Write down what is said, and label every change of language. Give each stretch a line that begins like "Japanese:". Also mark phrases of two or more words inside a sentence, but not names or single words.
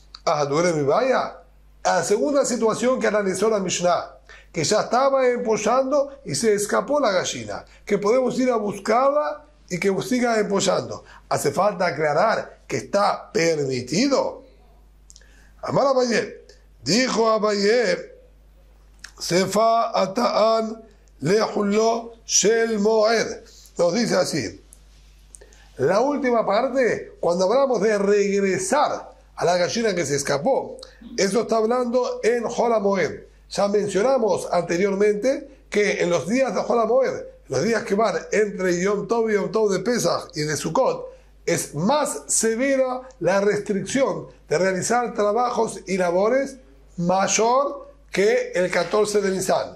Spanish: La segunda situación que analizó la Mishnah, que ya estaba empollando y se escapó la gallina, que podemos ir a buscarla y que siga empollando. Hace falta aclarar que está permitido.
Hebrew: אמר אביי,
Spanish: dijo Abaye,
Hebrew: סיפא אתאן לחולו של מועד.
Spanish: Nos dice así: la última parte, cuando hablamos de regresar a la gallina que se escapó, eso está hablando en Hol HaMoed. Ya mencionamos anteriormente que en los días de Hol HaMoed los días que van entre Yom Tov y Yom Tov de Pesach y de Sukkot, es más severa la restricción de realizar trabajos y labores mayor que el 14 de Nisan.